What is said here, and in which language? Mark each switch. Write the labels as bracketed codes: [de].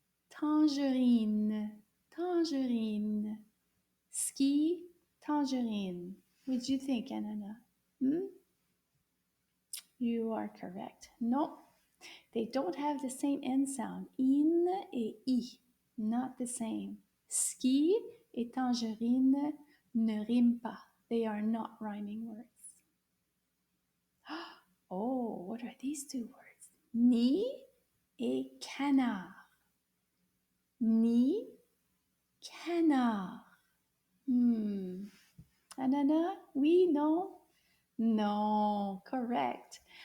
[en] Tangerine. Tangerine. Ski, tangerine. What do you think, Anana? You are correct. No, they don't have the same end sound. In et I. Not the same. [fr] Ski et tangerine ne riment pas. [en] They are not rhyming words. Oh, what are these two words? [fr] Ni et canard. Ni, canard. [en] Anana, oui, no? No, correct.